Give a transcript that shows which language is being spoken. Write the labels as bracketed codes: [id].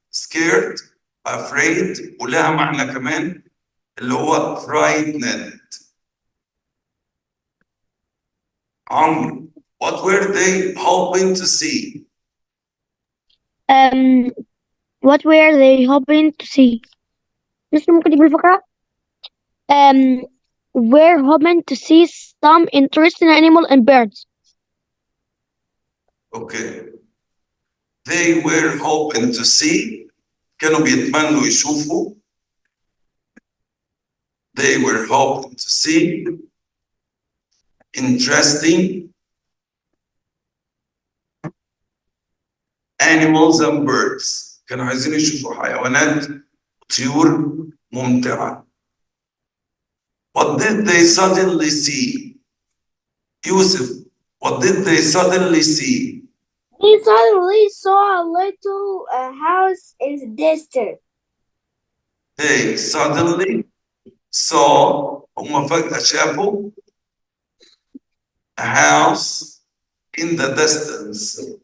[en] Scared, afraid [ar] ولها معنى كمان اللي هو frightened. [en] عمرو, what were they hoping to see? What were they hoping to see? [ar] مش ممكن تجيب الفقرة؟ [en] We're hoping to see some interesting animal and birds. Okay. They were hoping to see. [ar] كانوا بيتمنوا يشوفوا. [en] They were hoping to see interesting animals and birds. [ar] كانوا عايزين يشوفوا حيوانات طيور ممتعة. [en] What did they suddenly see? Yusuf, what did they suddenly see? He suddenly saw a little house in the distance. They suddenly saw, [ar] هم فجأة شافوا [en] a house in the distance.